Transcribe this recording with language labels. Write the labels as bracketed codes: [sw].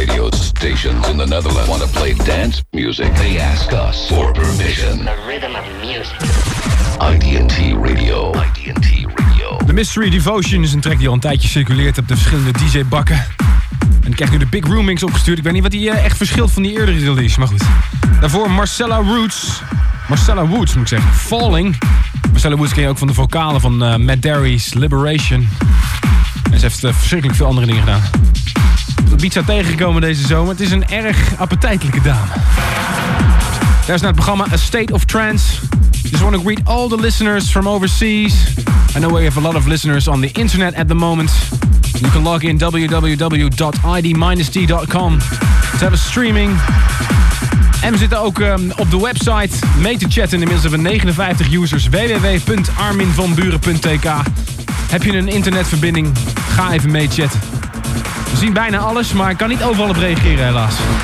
[en] stations in the Netherlands want to play dance music, they ask us for permission. The rhythm of music. IDNT Radio. IDNT Radio. [nl] The Mystery Devotion is een track die al een tijdje circuleert op de verschillende DJ-bakken. En ik krijg nu de Big Room Mix opgestuurd. Ik weet niet wat die echt verschilt van die eerdere release, maar goed. Daarvoor Marcella Roots. Marcella Woods, moet ik zeggen. Falling. Marcella Woods ken je ook van de vocalen van Matt Derry's Liberation. En ze heeft verschrikkelijk veel andere dingen gedaan. Ik heb Ibiza tegengekomen deze zomer. Het is een erg appetijtelijke dame. Daar is naar het programma A State of Trance. [en] Just want to greet all the listeners from overseas. I know we have a lot of listeners on the internet at the moment. You can log in www.id-d.com to have a streaming. [nl] En we zitten ook op de website mee te chatten. Inmiddels hebben we 59 users. www.arminvanburen.tk. Heb je een internetverbinding? Ga even mee chatten. We zien bijna alles, maar ik kan niet overal op reageren helaas.